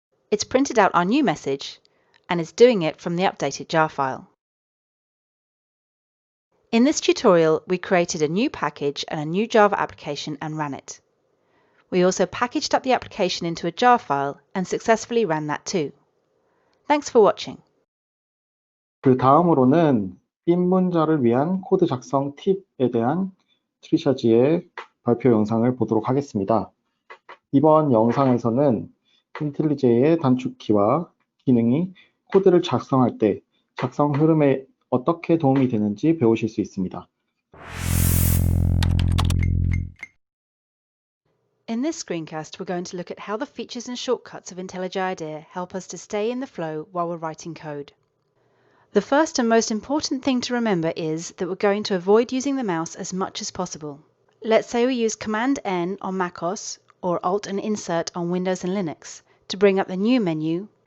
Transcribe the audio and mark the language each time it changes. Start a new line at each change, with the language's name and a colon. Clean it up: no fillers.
English: It's printed out our new message and is doing it from the updated jar file. In this tutorial, we created a new package and a new Java application and ran it. We also packaged up the application into a jar file and successfully ran that too. Thanks for watching.
Korean: 그 다음으로는 입문자를 위한 코드 작성 팁에 대한 트리샤 지의 발표 영상을 보도록 하겠습니다. 이번 영상에서는 인텔리제이의 단축키와 기능이 코드를 작성할 때 작성 흐름에 어떻게 도움이 되는지 배우실 수 있습니다.
English: In this screencast, we're going to look at how the features and shortcuts of IntelliJ IDEA help us to stay in the flow while we're writing code. The first and most important thing to remember is that we're going to avoid using the mouse as much as possible. Let's say we use Command-N on macOS or Alt and Insert on Windows and Linux to bring up the new menu.